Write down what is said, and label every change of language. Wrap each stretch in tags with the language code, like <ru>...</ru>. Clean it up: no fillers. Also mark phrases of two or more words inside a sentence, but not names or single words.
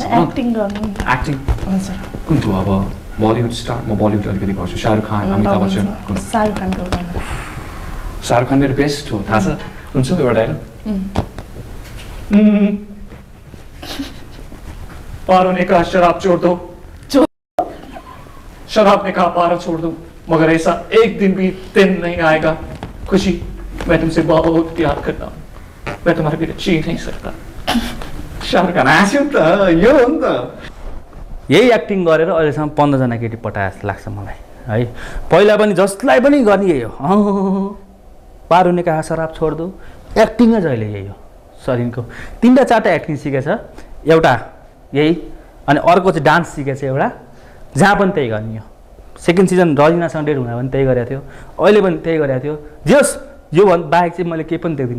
<ne>एक्टिङ गर्नु एक्टिङ कुन थियो अब बलिउड स्टार म बलिउड अलिकति गर्छु शाहरुख खान अमिताभ बच्चन शाहरुख खान मेरो बेस्ट हो थाहा छ हुन्छ एउटा डायलग</ne> <hi>पारो ने कहा शराब छोड़ दो शराब ने कहा पारा छोड़ दो मगर ऐसा एक दिन भी दिन नहीं आएगा खुशी मैं तुमसे बहुत प्यार करता हूँ मैं तुम्हारे बिना जी नहीं सकता शाहरुख खान</hi> <ne>हाँस्यो नि त यो हो नि त यही एक्टिङ गरेर अहिलेसम्म 15जना केटी पटाए जस्तो लाग्छ मलाई है पहिला पनि जसलाई पनि गर्ने यही हो</ne> <hi>पारो ने कहा शराब छोड दो</hi> <ne>एक्टिङै जहिले यही हो शरीरको 3-4टा एक्टिङ सिकेछ एउटा यही अनि अर्को चाहिँ डान्स सिकेछ एउटा जहाँ पनि त्यही गर्ने हो सेकेन्ड सिजन रजिनासँग डेट हुँदा पनि त्यही गरेको थियो अहिले पनि त्यही गरेको थियो जस यो बाहेक चाहिँ मैले केही पनि देख्दिनँ।</ne>